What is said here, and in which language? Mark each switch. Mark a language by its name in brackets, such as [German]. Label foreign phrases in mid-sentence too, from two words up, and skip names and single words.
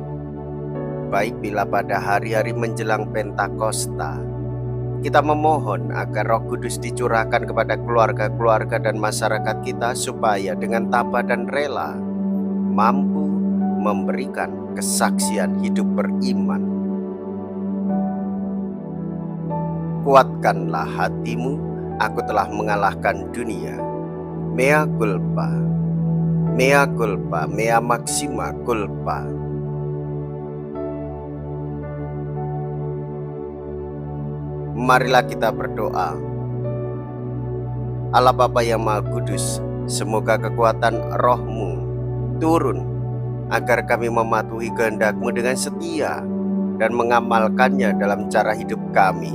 [Indonesian] Baik bila pada hari-hari menjelang Pentakosta kita memohon agar Roh Kudus dicurahkan kepada keluarga-keluarga dan masyarakat kita supaya dengan tabah dan rela mampu memberikan kesaksian hidup beriman. Kuatkanlah hatimu, aku telah mengalahkan dunia. [Latin] Mea culpa, mea culpa, mea maxima culpa. [Indonesian] Marilah kita berdoa. Allah Bapa yang Maha Kudus, semoga kekuatan Roh-Mu turun agar kami mematuhi kehendak-Mu dengan setia dan mengamalkannya dalam cara hidup kami.